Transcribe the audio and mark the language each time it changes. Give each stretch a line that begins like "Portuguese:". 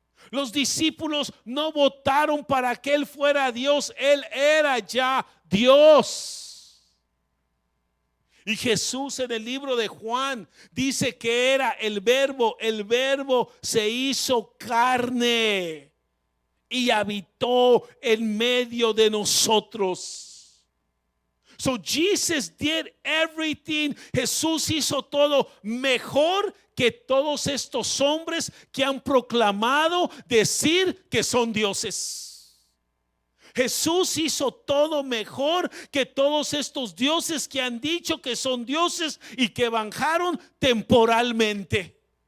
Spanish: Los discípulos no votaron para que Él fuera Dios, Él era ya Dios. Y Jesús en el libro de Juan dice que era el verbo se hizo carne y habitó en medio de nosotros.
English: So Jesus did everything.
Spanish: Jesús hizo todo mejor que todos estos hombres que han proclamado decir que son dioses. Jesús hizo todo mejor que todos estos dioses que han dicho que son dioses y que bajaron temporalmente.